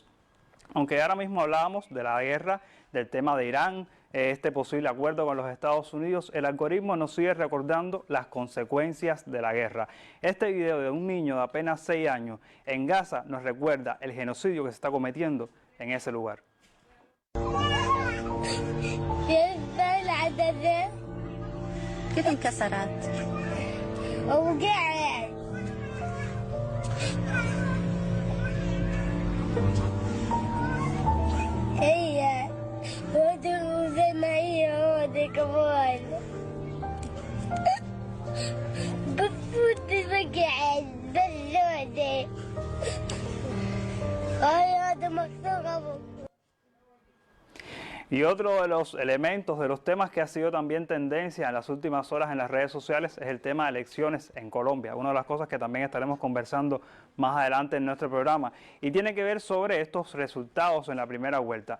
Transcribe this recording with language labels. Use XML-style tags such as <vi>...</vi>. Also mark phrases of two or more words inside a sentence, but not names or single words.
<es>Aunque ahora mismo hablábamos de la guerra, del tema de Irán, este posible acuerdo con los Estados Unidos, el algoritmo nos sigue recordando las consecuencias de la guerra. Este video de un niño de apenas 6 años en Gaza nos recuerda el genocidio que se está cometiendo en ese lugar.</es> <ar>كيف انكسرت؟ وقعت هي زي ما هي هودي كمان بفوت وقعت باللودي هذا مكسور.</ar> <es>Y otro de los elementos, de los temas que ha sido también tendencia en las últimas horas en las redes sociales es el tema de elecciones en Colombia. Una de las cosas que también estaremos conversando más adelante en nuestro programa. Y tiene que ver sobre estos resultados en la primera vuelta.</es>